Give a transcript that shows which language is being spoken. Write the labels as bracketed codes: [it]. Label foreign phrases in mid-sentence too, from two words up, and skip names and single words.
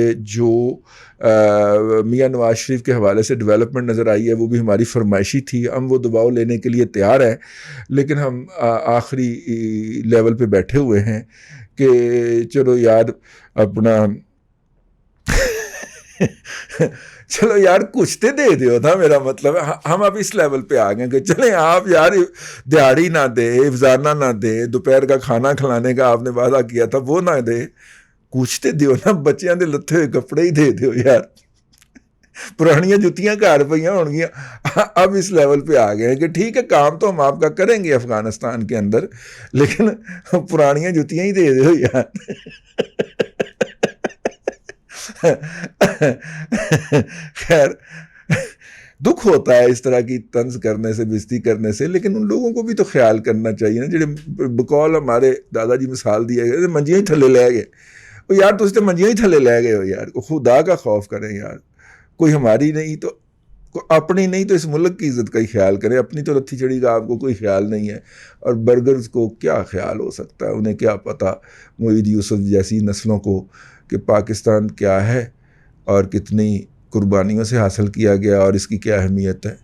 [ur] جو میاں نواز شریف کے حوالے سے ڈیولپمنٹ نظر آئی ہے وہ بھی ہماری فرمائشی تھی, ہم وہ دباؤ لینے کے لیے تیار ہیں, لیکن ہم آخری لیول پہ بیٹھے ہوئے ہیں کہ چلو یار اپنا چلو یار [pa] کچھ تے دے دیو [ur] تھا. میرا مطلب ہے ہم اب اس لیول پہ آ گئے کہ چلیں آپ یار دیہڑی نہ دے, افزانہ نہ دے, دوپہر کا کھانا کھلانے کا آپ نے وعدہ کیا تھا وہ نہ دے, [pa] کچھ تے دیو نا, بچیاں دے لتے ہوئے کپڑے ہی دے دیو یار. پرانیاں جتیاں گھر پئیاں ہون گیاں. [ur] اب اس لیول پہ آ گئے ہیں کہ ٹھیک ہے کام تو ہم آپ کا کریں گے افغانستان کے اندر, لیکن [pa] پرانیاں جتیاں ہی دے دیو یار. [ur] خیر دکھ ہوتا ہے اس طرح کی طنز کرنے سے, بےزتی کرنے سے, لیکن ان لوگوں کو بھی تو خیال کرنا چاہیے نا جڑے بقول ہمارے دادا جی مثال دی ہے [pa] منجیاں ہی تھلے لے گئے. یار تسی تے منجیاں ہی تھلے لے گئے ہو یار, [ur] خدا کا خوف کریں یار. کوئی ہماری نہیں تو اپنی نہیں تو اس ملک کی عزت کا ہی خیال کریں. اپنی تو لتھی چڑی کا آپ کو کوئی خیال نہیں ہے, اور برگرز کو کیا خیال ہو سکتا ہے, انہیں کیا پتہ معید یوسف جیسی نسلوں کو کہ پاکستان کیا ہے اور کتنی قربانیوں سے حاصل کیا گیا اور اس کی کیا اہمیت ہے.